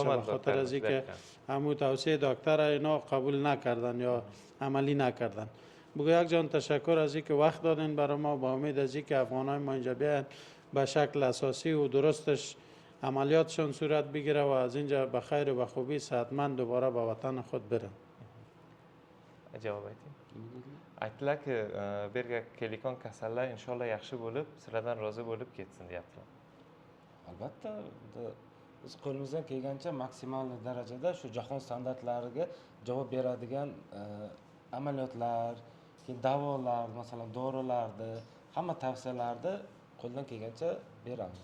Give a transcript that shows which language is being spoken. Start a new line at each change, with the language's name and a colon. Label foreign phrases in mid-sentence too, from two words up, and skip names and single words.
Persian: به خاطر از اینکه همون توصیه دکتر اینا قبول نکردن یا عملی نکردن. بگو یک جان تشکر از اینکه وقت دادین برای ما، با امید از اینکه افغانای ما اینجا بیان به شکل اساسی و درستش عملیاتشون صورت بگیره و از اینجا به خیر و به خوبی صحتمند دوباره به وطن خود برن.
Uzbek: جواب ayting. Aytdilar ki berga kelayotgan kasallar inshaalloh yaxshi bo'lib, sizlardan rozi bo'lib ketsin deyaptilar. Albatta, biz qo'limizdan kelgancha maksimal darajada shu jahon standartlariga javob beradigan amaliyotlar keyin davolar, masalan, dorilarni, hamma tavsiyalarni qo'ldan kelgancha beramiz.